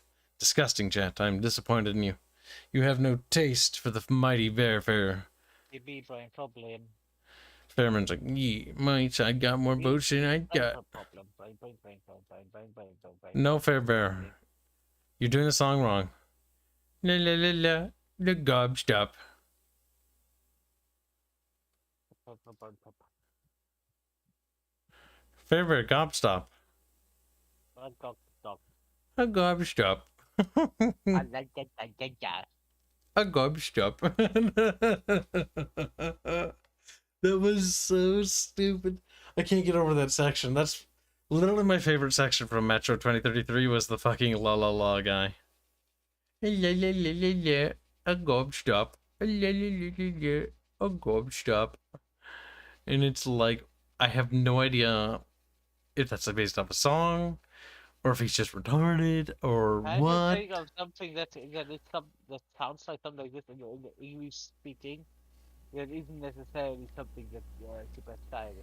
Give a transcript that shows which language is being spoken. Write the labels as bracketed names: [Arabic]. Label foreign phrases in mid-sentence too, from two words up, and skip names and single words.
[English] Disgusting, chat. I'm disappointed in you. You have no taste for the mighty Farebear. Fairman's like, yeah, mate, I got more votes than I got. No, Farebear. You're doing the song wrong. La la la la, the gobstop. Farebear, gobstop. A gobstop. A gobstop. That was so stupid. I can't get over that section. That's literally my favorite section from Metro 2033 was the fucking la la la guy. La la la la la. A gobstop. La la la la la. A gobstop. And it's like, I have no idea if that's like based off a song, or if he's just retarded, or what. I think of something that sounds like something like this in the English speaking. That isn't necessarily something that you're super stylish.